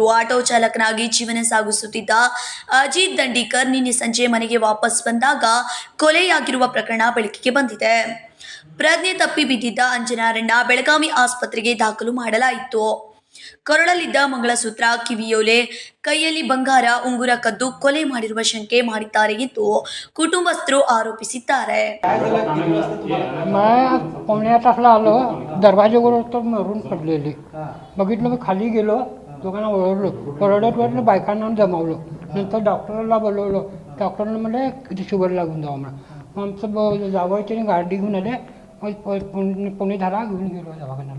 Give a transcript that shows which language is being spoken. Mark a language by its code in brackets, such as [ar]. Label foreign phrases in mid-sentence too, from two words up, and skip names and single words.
[kn] ಆಟೋ ಚಾಲಕನಾಗಿ ಜೀವನ ಸಾಗಿಸುತ್ತಿದ್ದ ಅಜಿತ್ ದಂಡೀಕರ್ ನಿನ್ನೆ ಸಂಜೆ ಮನೆಗೆ ವಾಪಸ್ ಬಂದಾಗ ಕೊಲೆಯಾಗಿರುವ ಪ್ರಕರಣ ಬೆಳಕಿಗೆ ಬಂದಿದೆ. ಪ್ರಜ್ಞೆ ತಪ್ಪಿ ಬಿದ್ದಿದ್ದ ಅಂಜನಾರನ್ನ ಬೆಳಗಾವಿ ಆಸ್ಪತ್ರೆಗೆ ದಾಖಲು ಮಾಡಲಾಯಿತು. ಕೊರಳಲ್ಲಿದ್ದ ಮಂಗಳಸೂತ್ರ, ಕಿವಿಯೋಲೆ, ಕೈಯಲ್ಲಿ ಬಂಗಾರ ಉಂಗುರ ಕದ್ದು ಕೊಲೆ ಮಾಡಿರುವ ಶಂಕೆ ಮಾಡಿದ್ದಾರೆ ಎಂದು ಕುಟುಂಬಸ್ಥರು ಆರೋಪಿಸಿದ್ದಾರೆ. [mr] पावणे 8 तासला आलो, दरवाजावर तर मरून पडलेली बघितलं. मी खाली गेलो, दोघांना ओरडत बायकांना जमावलो. नंतर डॉक्टरला बोलवलं. डॉक्टरनं म्हणले किती शुगर लागून जावं म्हणून. मग आमचं जावं त्याने गाडी घेऊन आले, पुणे धारा घेऊन गेलो दवाखान्याला.